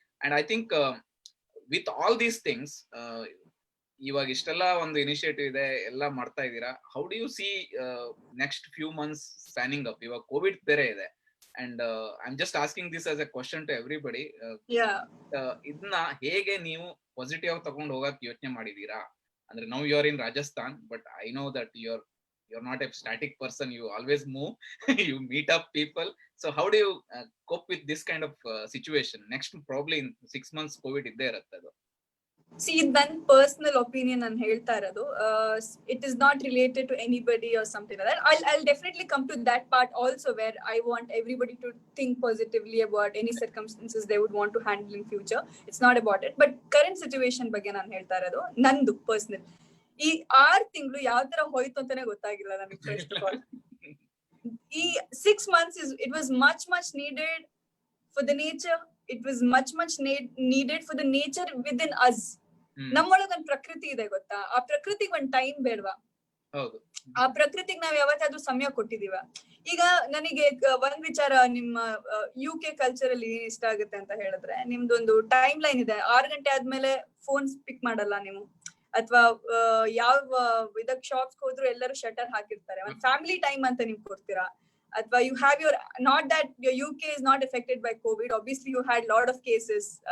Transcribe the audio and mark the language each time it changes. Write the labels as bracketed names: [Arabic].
[English] and I think with all these things, [Kannada] ಇವಾಗ ಇಷ್ಟೆಲ್ಲ ಒಂದು ಇನಿಷಿಯೇಟಿವ್ ಇದೆ, ಎಲ್ಲ ಮಾಡ್ತಾ ಇದ್ದೀರಾ. [English] How do you see next few months spanning up? [Kannada] ಇವಾಗ ಕೋವಿಡ್ ಬೇರೆ ಇದೆ, [English] And I am just asking this as a question to everybody. [Kannada] ಇದನ್ನ ಹೇಗೆ ನೀವು ಪಾಸಿಟಿವ್ ಆಗಿ ತಗೊಂಡು ಹೋಗಕ್ ಯೋಚನೆ ಮಾಡಿದೀರಾ? [English] ಅಂದ್ರೆ now you are in Rajasthan, but I know that you're not a static person, you always move, you meet up people. So how do you cope with this kind of situation? Next probably in 6 months covid [Kannada] idde irutte adu. [English] See, then personal opinion [Kannada] ನಾನು ಹೇಳ್ತಾ ಇರೋದು, [English] it is not related to anybody or something like that. I'll definitely come to that part also, where I want everybody to think positively about any circumstances they would want to handle in future. It's not about it, but current situation [Kannada] ಬಗ್ಗೆ ನಾನು ಹೇಳ್ತಾ ಇರೋದು ನಂದು personal. ಈ 6 ತಿಂಗಳು ಯಾವ ತರ ಹೋಯ್ತು ಅಂತಾನೆ ಗೊತ್ತಾಗಿಲ್ಲ ನನಗೆ. [English] First of all ಈ 6 months it was much needed for the nature. It was much needed for the nature within us. [Kannada] ನಮ್ಮೊಳಗ ಒಂದ್ ಪ್ರಕೃತಿ ಇದೆ ಗೊತ್ತಾ, ಆ ಪ್ರಕೃತಿಗೆ ಒಂದ್ ಟೈಮ್ ಬೇಡವಾ? ಹೌದು, ಆ ಪ್ರಕೃತಿಗೆ ನಾವ್ ಯಾವತ್ತಾದ್ರೂ ಸಮಯ ಕೊಟ್ಟಿದೀವ? ಈಗ ನನಗೆ ಒಂದ್ ವಿಚಾರ ನಿಮ್ಮ UK ಕಲ್ಚರ್ ಅಲ್ಲಿ ಏನ್ ಇಷ್ಟ ಆಗುತ್ತೆ ಅಂತ ಹೇಳಿದ್ರೆ, ನಿಮ್ದೊಂದು ಟೈಮ್ ಲೈನ್ ಇದೆ. 6 ಗಂಟೆ ಆದ್ಮೇಲೆ ಫೋನ್ ಪಿಕ್ ಮಾಡಲ್ಲ ನೀವು, ಅಥವಾ ಯಾವ ಇದಕ್ ಶಾಪ್ಸ್ ಹೋದ್ರು ಎಲ್ಲರೂ ಶಟರ್ ಹಾಕಿರ್ತಾರೆ. ಒಂದ್ ಫ್ಯಾಮಿಲಿ ಟೈಮ್ ಅಂತ ನೀವು ಕೊಡ್ತೀರಾ, ಅಥವಾ [English] you have your, not that your UK is not affected by COVID, obviously you had lot of cases.